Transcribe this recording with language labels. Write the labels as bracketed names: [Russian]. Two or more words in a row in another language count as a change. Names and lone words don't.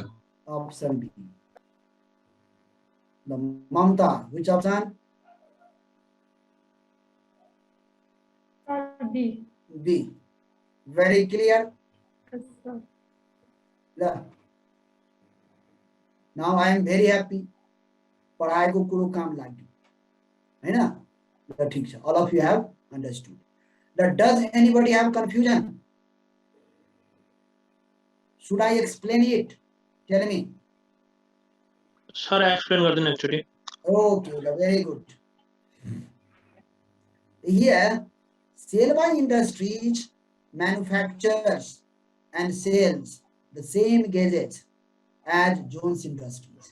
[English] Option B. The Mamta, which option? B. B. Very clear? Yes, sir. Yeah. Now I am very happy. [Nepali] पढ़ाई को कुरो काम लाग्यो, है ना? ठीक छ. [English] All of you have understood. Does anybody have confusion? Should I explain it? Tell me. Sir, I explain garden actually. Okay, very good. Here, Selva Industries manufactures and sells the same gadgets as Jones Industries.